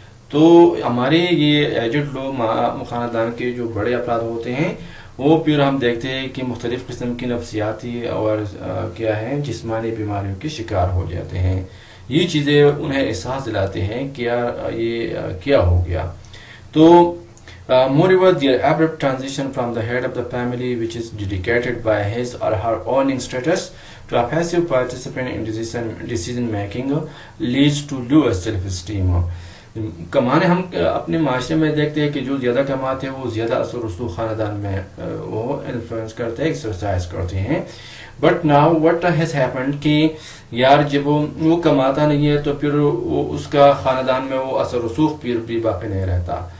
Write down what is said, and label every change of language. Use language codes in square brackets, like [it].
[ur] تو ہمارے یہ ایجڈ لوگ خاندان کے جو بڑے افراد ہوتے ہیں وہ پھر ہم دیکھتے ہیں کہ مختلف قسم کی نفسیاتی اور کیا ہے جسمانی بیماریوں کے شکار ہو جاتے ہیں. یہ چیزیں انہیں احساس دلاتے ہیں کہ یار یہ کیا ہو گیا. [en] تو moreover, their abrupt transition from the head of the family, which is dedicated by his or her earning status, to a passive participant in decision making, leads to lower self-esteem. [ur] کمانے ہم اپنے معاشرے میں دیکھتے ہیں کہ جو زیادہ کماتے ہیں وہ زیادہ اثر رسوخ خاندان میں وہ انفلوئنس کرتے ہیں, ایکسرسائز کرتے ہیں. [en] but now what has happened [ur] کہ یار جب وہ کماتا نہیں ہے تو پھر وہ اس کا خاندان میں وہ اثر رسوخ پھر بھی باقی نہیں رہتا.